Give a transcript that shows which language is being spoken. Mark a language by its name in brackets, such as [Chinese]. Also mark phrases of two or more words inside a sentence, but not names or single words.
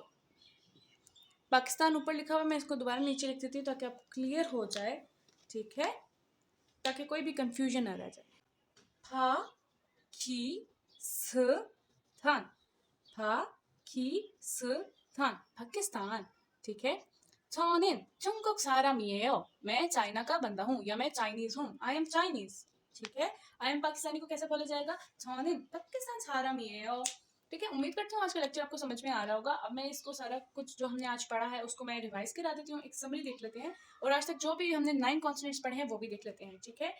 [Hindi] पाकिस्तान ऊपर लिखा हुआ, मैं इसको दोबारा नीचे लिख देती हूँ ताकि आपको क्लियर हो जाए, ठीक है, ताकि कोई भी कंफ्यूजन ना रह जाए। पाकिस्तान। पाकिस्तान, पाकिस्तान, ठीक है। [Korean] 저는 중국 사람이에요। [Hindi] मैं चाइना का बंदा हूँ या मैं चाइनीज हूँ, [English] I am Chinese, [Hindi] ठीक है। [English] I am Pakistani [Hindi] को कैसे बोला जाएगा, [Korean] 저는 पाकिस्तान 사람이에요। [Hindi] ठीक है, उम्मीद करती हूँ आज का लेक्चर आपको समझ में आ रहा होगा। अब मैं इसको सारा कुछ जो हमने आज पढ़ा है उसको मैं रिवाइज करा देती हूँ, एक समरी देख लेते हैं, और आज तक जो भी हमने 9 कॉन्सोनेंट्स पढ़े हैं वो भी देख लेते हैं, ठीक है।